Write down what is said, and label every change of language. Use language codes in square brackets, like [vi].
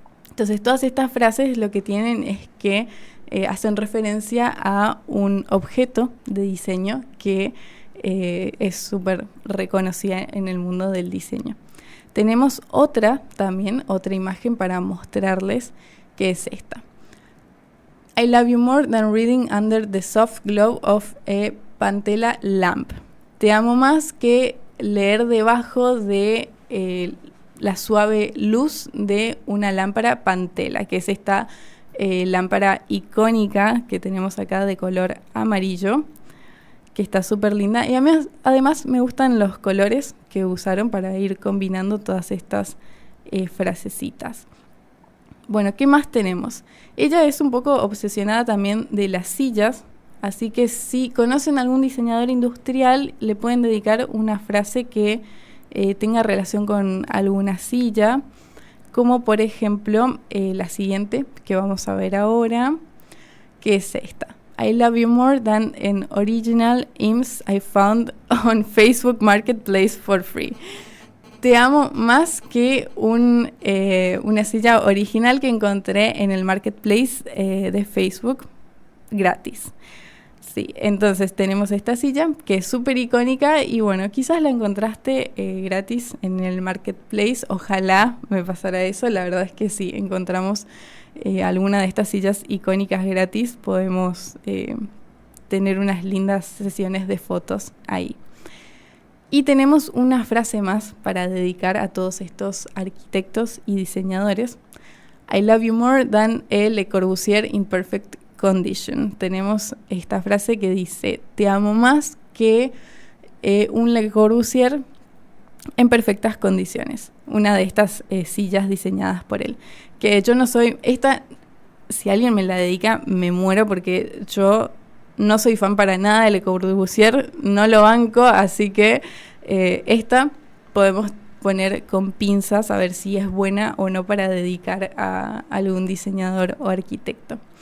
[es] Entonces, todas estas frases lo que tienen es que hacen referencia a un objeto de diseño que es súper reconocida en el mundo del diseño. Tenemos otra imagen para mostrarles, que es esta. [en] I love you more than reading under the soft glow of a Pantella lamp. [es] Te amo más que leer debajo de la suave luz de una lámpara Pantella, que es esta lámpara icónica que tenemos acá de color amarillo, que está súper linda. Y además me gustan los colores que usaron para ir combinando todas estas frasecitas. Bueno, ¿qué más tenemos? Ella es un poco obsesionada también de las sillas, así que si conocen algún diseñador industrial, le pueden dedicar una frase que tenga relación con alguna silla, como por ejemplo la siguiente que vamos a ver ahora, que es esta. [en] I love you more than an original IMSS I found on Facebook Marketplace for free. [es] Te amo más que una silla original que encontré en el Marketplace de Facebook gratis. Sí, entonces tenemos esta silla que es súper icónica y bueno, quizás la encontraste gratis en el marketplace, ojalá me pasara eso, la verdad es que si encontramos alguna de estas sillas icónicas gratis, podemos tener unas lindas sesiones de fotos ahí. Y tenemos una frase más para dedicar a todos estos arquitectos y diseñadores. [en] I love you more than a Le Corbusier in perfect condition. [es] Tenemos esta frase que dice, te amo más que un Le Corbusier en perfectas condiciones. Una de estas sillas diseñadas por él. Que yo no soy, si alguien me la dedica, me muero porque yo no soy fan para nada de Le Corbusier, no lo banco, así que esta podemos poner con pinzas a ver si es buena o no para dedicar a algún diseñador o arquitecto.